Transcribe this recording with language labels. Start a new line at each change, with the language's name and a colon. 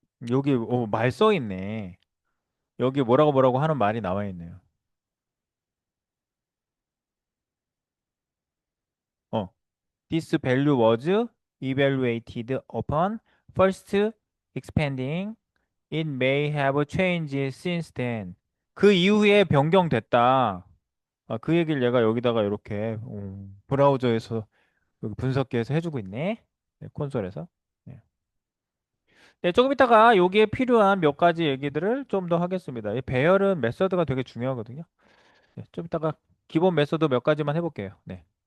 Korean: 여기 말 써 있네. 여기 뭐라고 뭐라고 하는 말이 나와 있네요.
English: 어, this value was evaluated upon first expanding. It may have changed since then.
Korean: 그 이후에 변경됐다. 그 얘기를 얘가 여기다가 이렇게 브라우저에서 여기 분석기에서 해주고 있네. 네, 콘솔에서. 네. 네, 조금 있다가 여기에 필요한 몇 가지 얘기들을 좀 더 하겠습니다. 이 배열은 메서드가 되게 중요하거든요. 네, 좀 이따가 기본 메서드 몇 가지만 해볼게요. 네.